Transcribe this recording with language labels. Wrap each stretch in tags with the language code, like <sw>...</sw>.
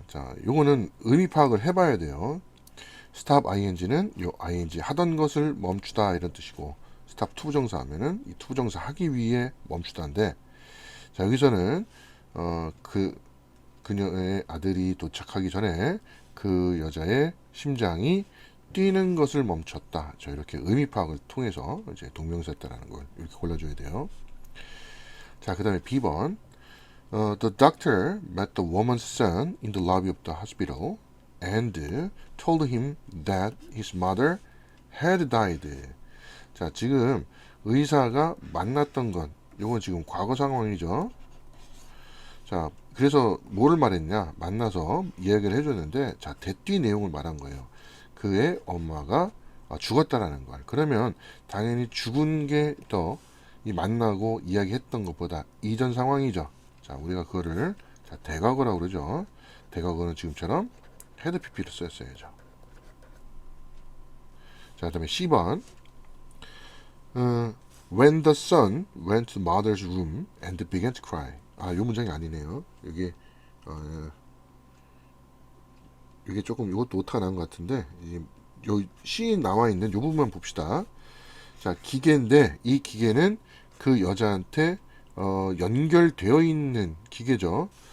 <ko>자, 요거는 의미 파악을 해봐야 돼요. stop ing는 요 ing 하던 것을 멈추다 이런 뜻이고, stop 투부정사 하면은 이 투부정사 하기 위해 멈추다인데, 자, 여기서는 그녀의 아들이 도착하기 전에 그 여자의 심장이 뛰는 것을 멈췄다. 저 이렇게 의미 파악을 통해서 이제 동명사였다라는 걸 이렇게 골라줘야 돼요. 자, 그 다음에 B번.</ko> <en>The doctor met the woman's son in the lobby of the hospital and told him that his mother had died.</en> <ko>자, 지금 의사가 만났던 건 이건 지금 과거 상황이죠. 자, 그래서 뭐를 말했냐? 만나서 이야기를 해줬는데, 자, 대뒤 내용을 말한 거예요. 그의 엄마가 죽었다라는 걸. 그러면 당연히 죽은 게 더 이 만나고 이야기했던 것보다 이전 상황이죠. 자, 우리가 그거를 자, 대과거라고 그러죠. 대과거는 지금처럼 had pp를 썼어야죠. 자, 그다음에 C번.</ko> <en>When the son went to mother's room and began to cry.</en> <ko>아, 요 문장이 아니네요. 여기 이게 조금 이것도 오타가 난 것 같은데, 요 C 나와 있는 요 부분만 봅시다. 자, 기계인데 이 기계는 그 여자한테 연결되어 있는 기계죠.</ko>